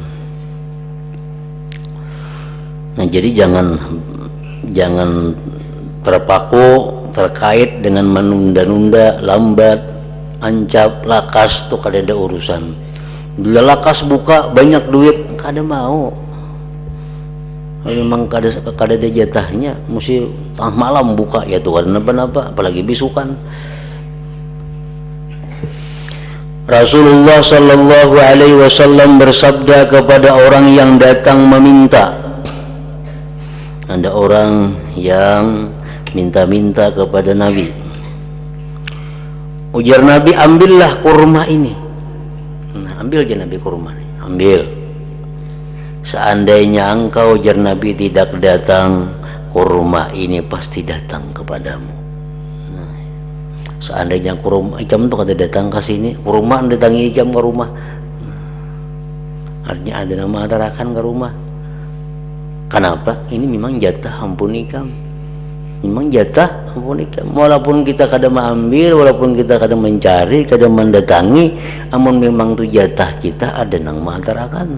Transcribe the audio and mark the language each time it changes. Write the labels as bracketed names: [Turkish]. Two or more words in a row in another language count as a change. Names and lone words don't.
[Banjar] Nah, jadi jangan terpaku terkait dengan menunda-nunda, lambat, ancap, lakas tuh kada ada urusan. Bila lakas buka banyak duit, kada mau. Memang kada ada jatahnya, mesti tengah malam buka ya tuh karena apa-apa, apalagi bisukan. [Indonesian] Rasulullah [Arabic] sallallahu alaihi wasallam [Indonesian] bersabda kepada orang yang datang meminta. Ada orang yang minta-minta kepada Nabi. Ujar Nabi, ambillah kurma ini. Nah, ambil aja Nabi kurma ini. Ambil. Seandainya engkau, ujar Nabi, tidak datang, kurma ini pasti datang kepadamu. [Banjar] Nah, seandainya kurma ikam tuh kada datang ke sini, kurma datangi ikam ke rumah. Artinya ada nama atarakan ke rumah. [Indonesian] Kenapa? [Banjar] Ini memang jatah ampun ikam. Memang jatah ampun ikam. Walaupun kita kadang mengambil, walaupun kita kadang mencari, kadang mendatangi, amun memang tu jatah kita, ada nang mengantarakan.